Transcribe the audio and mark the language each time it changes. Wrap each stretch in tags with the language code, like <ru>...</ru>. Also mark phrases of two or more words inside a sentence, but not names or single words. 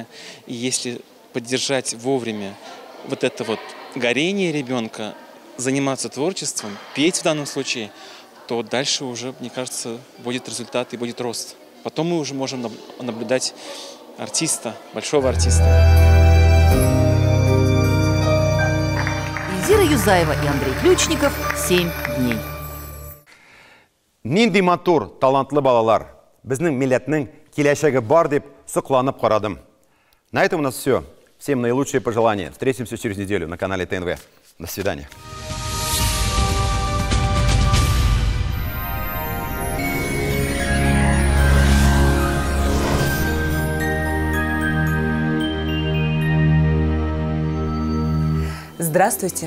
<ru>И если поддержать вовремя вот это вот горение ребенка, заниматься творчеством, петь в данном случае, то дальше уже, мне кажется, будет результат и будет рост. Потом мы уже можем наблюдать артиста, большого артиста. Эльзира Юзаева и Андрей Ключников. 7 дней.</ru> <tt>Нинди матур, талантлы балалар. Безнең милләтнең киләчәге бар дип сокланып карадым.</tt> <ru>На этом у нас все. Всем наилучшие пожелания. Встретимся через неделю на канале ТНВ. До свидания. Здравствуйте!</ru>